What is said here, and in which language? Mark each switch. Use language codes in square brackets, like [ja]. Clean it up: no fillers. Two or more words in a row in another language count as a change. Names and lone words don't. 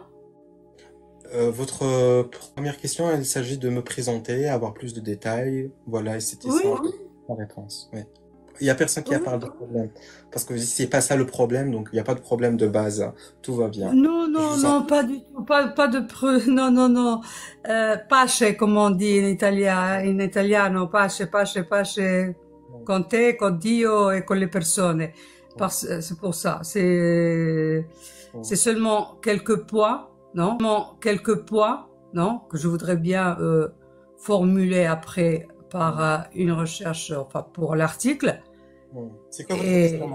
[fr] Votre première question, il s'agit de me présenter, avoir plus de détails. Voilà, et c'était Oui, ça la réponse. Oui. Il y a personne qui a oui. parlé de problème. Parce que c'est pas ça le problème, donc il n'y a pas de problème de base, hein. Tout va bien. Non, Je non, vous en... non, pas du tout, pas de preuve, non, non, non. Pace, comme on dit [it] in italiano, pace, pace, pace con te, con Dio et con le persone. [fr] C'est pour ça, c'est seulement quelques points, non? Seulement quelques points, non? Que je voudrais bien formuler après par une recherche, enfin pour l'article. C'est quoi votre question,